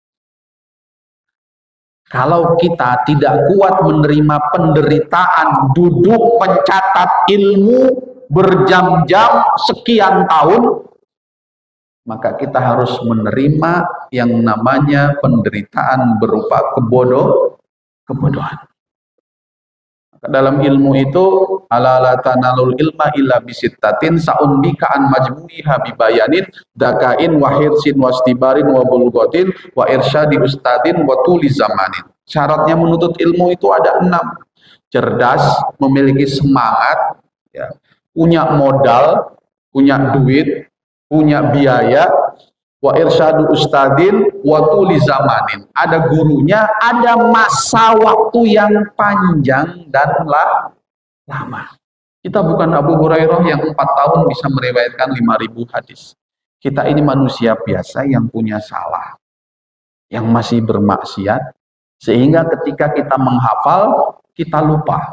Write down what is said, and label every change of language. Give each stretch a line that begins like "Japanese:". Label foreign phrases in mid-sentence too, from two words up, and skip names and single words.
Indonesian: Kalau kita tidak kuat menerima penderitaan, duduk mencatat ilmu berjam-jam sekian tahun, maka kita harus menerima yang namanya penderitaan berupa kebodohan. Dalam ilmu itu
Arabic: ألا لا تنال العلم إلا بستة سأنبيك عن مجموعها ببيان ذكاء وحرص واصطبار وبلغة وإرشاد أستاذ وطول زمان.
Indonesian: Syaratnya menuntut ilmu itu ada 6. Cerdas, memiliki semangat, ya, punya modal, punya duit, punya biaya,
Arabic: وإرشاد أستاذ وطول زمان.
Indonesian: Ada gurunya, ada masa waktu yang panjang dan lama. Kita bukan Abu Hurairah yang 4 tahun bisa meriwayatkan 5.000 hadis. Kita ini manusia biasa yang punya salah, yang masih bermaksiat, sehingga ketika kita menghafal, kita lupa.